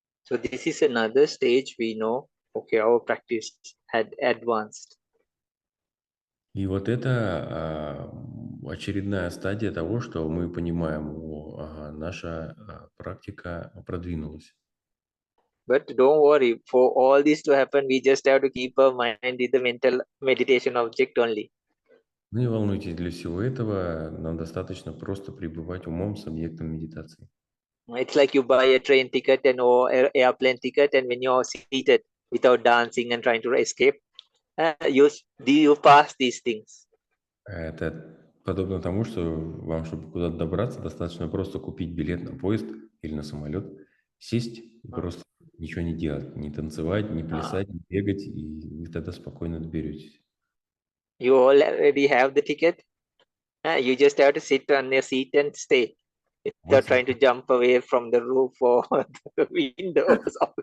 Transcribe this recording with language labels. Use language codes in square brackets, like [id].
[en] So this is another stage we know, okay, our practice had advanced. [ru] И вот это очередная стадия того, что мы понимаем, наша практика продвинулась. [en] But don't worry, for all this to happen, we just have to keep our mind in the mental meditation object only. [ru] Не волнуйтесь, для всего этого нам достаточно просто пребывать умом с объектом медитации. [en] It's like you buy a train ticket and or airplane ticket, and when you're seated without dancing and trying to escape, you pass these things. [ru] Это подобно тому, что вам, чтобы куда-то добраться, достаточно просто купить билет на поезд или на самолет, сесть и просто ничего не делать, не танцевать, не плясать, не бегать, и вы тогда спокойно доберетесь. [en] You already have the ticket. You just have to sit on your seat and stay. Without trying to jump away from the roof or the windows.